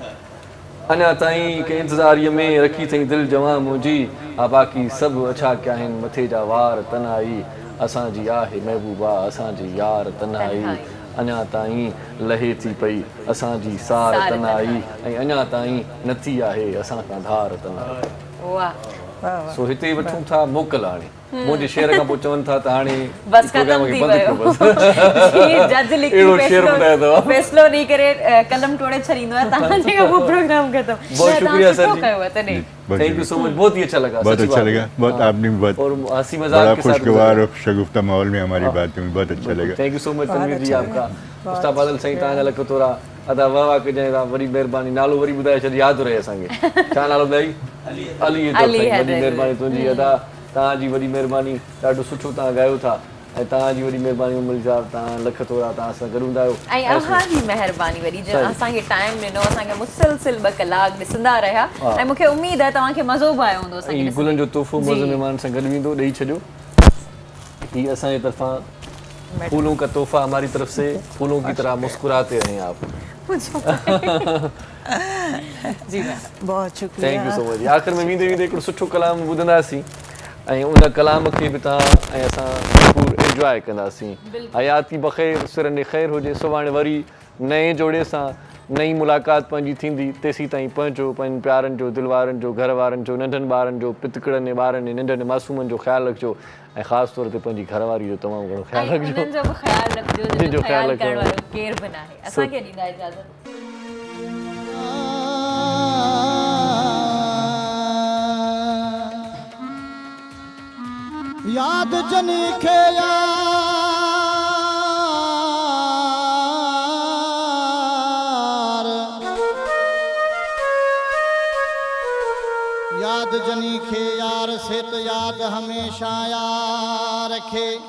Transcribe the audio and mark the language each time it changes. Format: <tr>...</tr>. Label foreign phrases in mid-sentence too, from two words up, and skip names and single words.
<sd>अञा ताईं कंहिं इंतज़ारीअ में रखी अथई दिलि जवां मुंहिंजी, आ बाक़ी सभु अछा कया आहिनि मथे जा वार तन्हाई, असांजी आहे महबूबा असांजी यार तन्हाई, अञा ताईं लहे थी पई असांजी सार तन्हाई, ऐं अञा ताईं नथी आहे असां खां धार तन्हाई। वाह सो हिते वठूं था मोकल। हाणे मुंहिंजे शेर खां पोइ चवनि था त हाणे बस प्रोग्राम खत्म खे थी बंदि कयो वियो। बस। जी जज लिखी अहिड़ो शेर ॿुधायो अथव। फैसलो ॾेई करे कलम टोड़े छॾींदो आहे, तव्हां जेका उहो प्रोग्राम ख़तम।</sd> <ur>بہت شکریہ سر جی.</ur> <sd>कयो आहे तॾहिं</sd> <en>Thank you so much,</en> <ur>بہت ہی اچھا لگا, बहुत सच्ची अच्छा بات ہے. لگا، بہت हाँ। آپ نے بھی بہت اور ہنسی बड़ा مذاق کے ساتھ خوشگوار اور شگفتہ ماحول میں ہماری باتیں ہوئی، بہت اچھا لگا.</ur> <en>Thank you so much तनवीर जी</en> <ur>अच्छा آپ کا. लगा।</ur> <sd>उस्ताद बादल साईं तव्हांजा लख थोरा अदा वाह वाह कजांइ था, वरी महिरबानी, नालो वरी ॿुधाए छॾ, यादि रहे असांखे। छा नालो ॿुधाई? अली हैदर अली साईं, वॾी हैदर। महिरबानी तुंहिंजी अदा, तव्हांजी वॾी महिरबानी, ॾाढो सुठो तव्हां ॻायो था ऐं तव्हांजी वॾी महिरबानी उमर साहब, तव्हां लख थोरा, तव्हां सां गॾु हूंदा आहियो। ऐं अव्हांजी महिरबानी वरी जो सही। असांखे टाइम ॾिनो, असांखे मुसलसिल 2 कलाक ॾिसंदा रहिया हा। ऐं मूंखे उमेद आहे तव्हांखे मज़ो बि आयो हूंदो असांखे ऐं ॾिसंदे। गुलनि जो तोहफ़ो जी। मौज़ महिमान सां गॾु वेंदो, ॾेई छॾियो। ही असांजे तरफ़ां</sd> <ur>پھولوں کا تحفہ، ہماری طرف سے، پھولوں کی طرح مسکراتے رہیں آپ. جی میم. بہت شکریہ.</ur> <en>Thank you so much.</en> <sd>आख़िर में वेंदे वेंदे हिकिड़ो सुठो कलाम ॿुधंदासीं ऐं उन कलाम खे बि तव्हां ऐं असां ज़रूरु एंजॉय कंदासीं। हयाती बख़ैर, सिरनि ख़ैर हुजे, सुभाणे वरी नए जोड़े सां नई मुलाक़ात पंहिंजी थींदी। तेसीं ताईं पंहिंजो, पंहिंजनि प्यारनि जो, दिलि वारनि जो, घर वारनि जो, नंढनि ॿारनि जो, पितकड़नि ऐं ॿारनि ऐं नंढनि मासूमनि जो ख़्यालु रखिजो ऐं ख़ासि तौर ते पंहिंजी घरवारी जो तमामु घणो ऐं ख़्यालु रखिजो। उन्हनि जो बि ख़्यालु रखिजो, जिन जो जिन जो ख़्यालु ख़्यालु करण रखिजो। वारो केरु बि नाहे। असांखे ॾींदा इजाज़त। याद जनी खे यार, याद जनी खे यार से तो याद हमेशा यार खे।</sd>